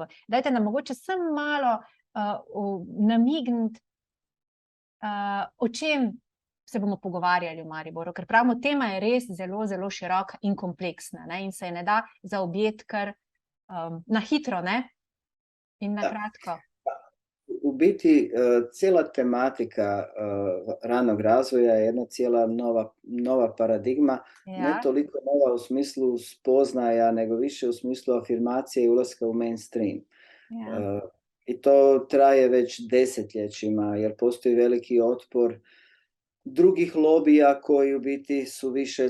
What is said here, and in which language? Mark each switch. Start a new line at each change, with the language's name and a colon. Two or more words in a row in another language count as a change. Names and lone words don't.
Slovenian: Dajte nam mogoče samo malo namigniti, o čem se bomo pogovarjali v Mariboru, ker pravimo, tema je res zelo, zelo široka in kompleksna, ne? In se je ne da zaobjeti kar na hitro, ne? In na kratko.
Croatian: U biti cijela tematika ranog razvoja je jedna cijela nova paradigma, ne toliko nova u smislu spoznaja, nego više u smislu afirmacije i ulaska u mainstream. I to traje već desetljećima, jer postoji veliki otpor drugih lobija koji u biti su više